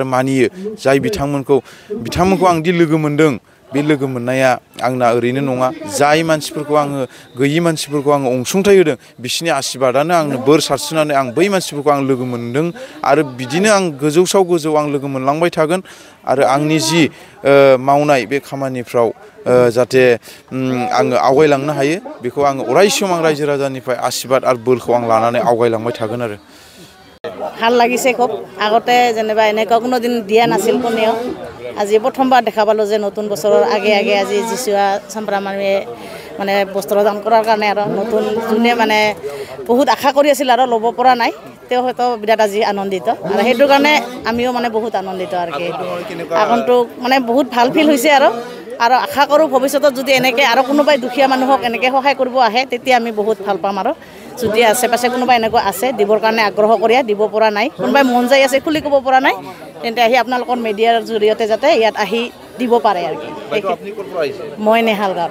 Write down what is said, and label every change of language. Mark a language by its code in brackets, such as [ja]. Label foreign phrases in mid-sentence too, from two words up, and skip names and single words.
[brx] मानियो जाय बिथांमोनखौ आं दि लोगो मोनदों बे लोगो मोननाया आंना ओरैनो नङा जाय मानसिफोरखौ आङो गैयि मानसिफोरखौ आङो अनसुंथाइ होदों बिसोरनि आशीर्बादानो आंनो बोर सारस्रिनानै आं बै मानसिफोरखौ आं लोगो मोनदों आरो बिदिनो आं गोजौसाव गोजौ आं लोगो मोनलांबाय थागोन आरो आंनि जि मावनाय बे खामानिफ्राव जाहाथे आङो आवगायलांनो हायो बेखौ आङो अरायसम आं रायजो राजानिफ्राय आशीर्बाद आरो बोरखौ आं लानानै आवगायलांबाय थागोन आरो [as] ভাল লাগিছে খুব আগতে যেনিবা এনেকুৱা কোনো দিন দিয়া নাছিল কোনেও আজি প্ৰথমবাৰ দেখা পালোঁ যে নতুন বছৰৰ আগে আগে আজি যিচুৱা চাম্প্ৰামাৰীয়ে মানে বস্ত্ৰদান কৰাৰ কাৰণে আৰু নতুন যোনে মানে বহুত আশা কৰি আছিল আৰু ল'ব পৰা নাই তেওঁ হয়তো বিৰাট আজি আনন্দিত আৰু সেইটো কাৰণে আমিও মানে বহুত আনন্দিত আৰু কি আগন্তুক মানে বহুত ভাল ফিল হৈছে আৰু আশা কৰোঁ ভৱিষ্যতত যদি এনেকৈ আৰু কোনোবাই দুখীয়া মানুহক এনেকৈ সহায় কৰিব আহে তেতিয়া আমি বহুত ভাল পাম আৰু যদি আছে পাছে কোনোবাই এনেকুৱা আছে দিবৰ কাৰণে আগ্ৰহ কৰি দিব পৰা নাই কোনোবাই মন যাই আছে খুলি ক'ব পৰা নাই তেন্তে আহি আপোনালোকৰ মিডিয়াৰ জৰিয়তে যাতে ইয়াত আহি দিব পাৰে আৰু কি মই নেহাল গাঁও